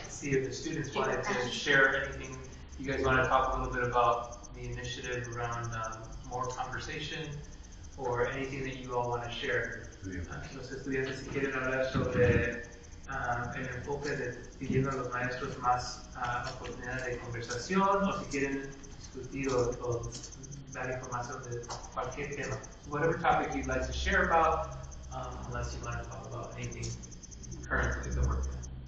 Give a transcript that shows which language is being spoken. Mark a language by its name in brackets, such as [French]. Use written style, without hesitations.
[English] see if the students wanted to share anything. You guys want to talk a little bit about the initiative around more conversation, or anything that you all want to share. [Spanish] Los estudiantes si quieren hablar sobre el enfoque de pidiendo a los maestros más oportunidades de conversación, o si quieren discutir o dar información de cualquier tema. [English] Whatever topic you'd like to share about, unless you want to talk about anything currently that we're doing.